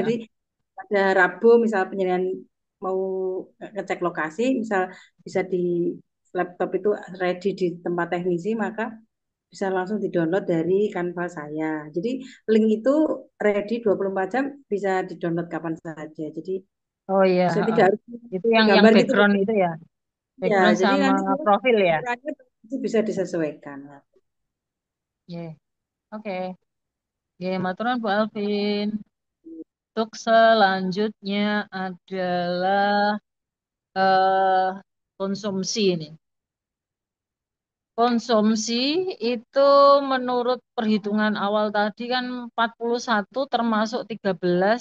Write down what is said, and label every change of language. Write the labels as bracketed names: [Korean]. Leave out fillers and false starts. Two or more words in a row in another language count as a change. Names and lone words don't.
[Indonesian] Jadi pada Rabu misal penyediaan mau ngecek lokasi misal bisa di laptop itu ready di tempat teknisi maka bisa langsung di-download dari Canva saya. Jadi link itu ready 24 jam bisa di-download kapan saja. Jadi Oh iya, saya heeh. tidak harus Itu yang gambar gitu. background itu ya. Ya, Background jadi sama nanti profil ya. ukurannya bisa disesuaikan. Nggih. Oke. Nggih, maturan Bu Alvin. Untuk selanjutnya adalah konsumsi ini. Konsumsi itu menurut perhitungan awal tadi kan 41 termasuk 13.